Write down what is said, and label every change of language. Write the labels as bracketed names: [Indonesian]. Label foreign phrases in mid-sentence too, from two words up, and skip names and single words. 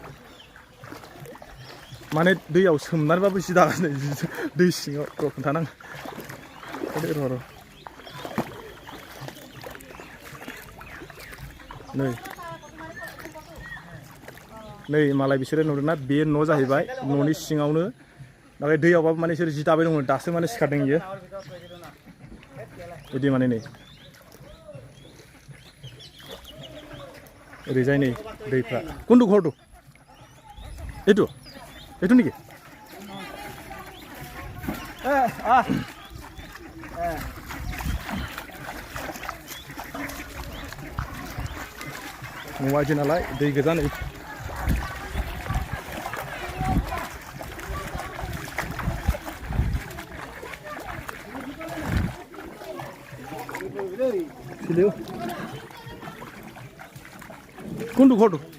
[Bodo] माने दैयाव सोमनानैबाबो जि दागासिनो दै सिङाव र' खोन्थानां र' नै मालाय बिसोरो नुदोंना बे न' जाहैबाय न'नि सिङावनो नाथाय दैयावबाबो माने बिसोर जि दाबाय दंमोन दासो माने सिखारदों इयो बिदि माने नै ओरैजाय नै दैफ्रा [Assamese] কোনটো ঘৰটো এইটো নেকি [Bodo] न'आ इदि नालाय दै गोजा नै [Assamese] কোনটো ঘৰটো